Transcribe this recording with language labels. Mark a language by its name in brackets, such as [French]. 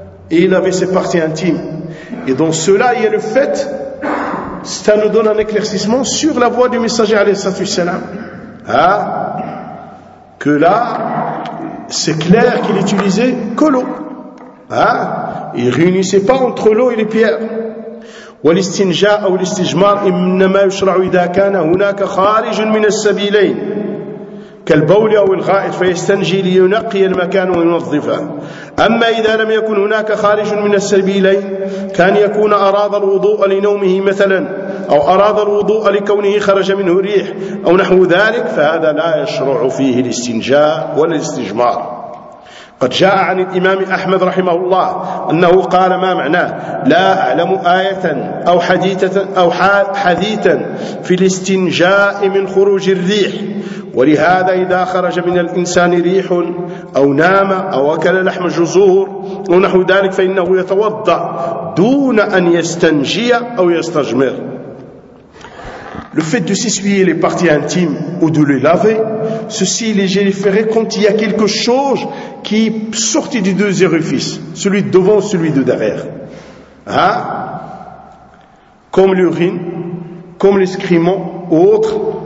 [French] Et il avait ses parties intimes. Et dans cela, il y a le fait, ça nous donne un éclaircissement sur la voie du messager alayhi salatu wasalam. Hein? Que là, c'est clair qu'il utilisait que l'eau. Hein? Il ne réunissait pas entre l'eau et les pierres. [Arabic] والاستنجاء أو الاستجمار إنما يشرع إذا كان هناك خارج من السبيلين كالبول أو الغائط فيستنجي لينقي المكان وينظفه. أما إذا لم يكن هناك خارج من السبيلين كان يكون أراد الوضوء لنومه مثلا أو أراد الوضوء لكونه خرج منه ريح أو نحو ذلك فهذا لا يشرع فيه الاستنجاء ولا الاستجمار. قد جاء عن الإمام أحمد رحمه الله أنه قال ما معناه لا أعلم آية أو حديثة أو حديثا في الاستنجاء من خروج الريح ولهذا إذا خرج من الإنسان ريح أو نام أو أكل لحم جزور ونحو ذلك فإنه يتوضأ دون أن يستنجي أو يستجمر. [French] Le fait de s'essuyer les parties intimes ou de les laver, ceci est légiféré quand il y a quelque chose qui sortit du deux orifices, celui de devant ou celui de derrière. Hein? Comme l'urine, comme l'excrément ou autre.